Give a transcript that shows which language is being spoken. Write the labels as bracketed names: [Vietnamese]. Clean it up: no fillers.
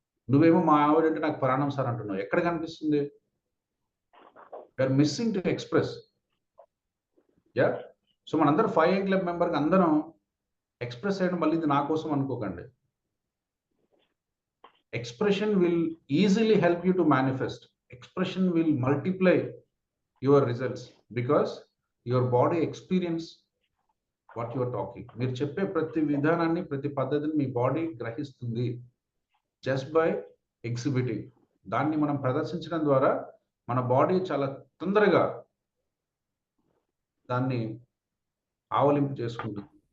[Telugu] నువ్వేమో మా ఆవిడ అంటే నాకు ప్రాణం సార్ అంటున్నావు, ఎక్కడ కనిపిస్తుంది? [English] You're missing to express. [Telugu] Yeah. So మనందరం 5am క్లబ్ మెంబర్కి అందరం ఎక్స్ప్రెస్ చేయడం, మళ్ళీ ఇది నా కోసం అనుకోకండి. [English] Expression will easily help you to manifest. Expression will multiply your results because your body experience what you are talking. [Telugu] మీరు చెప్పే ప్రతి విధానాన్ని, ప్రతి పద్ధతిని మీ బాడీ గ్రహిస్తుంది [English] Just by exhibiting. [Telugu] దాన్ని మనం ప్రదర్శించడం ద్వారా మన బాడీ చాలా తొందరగా దాన్ని ఆవలింపు చేసుకుంటుంది.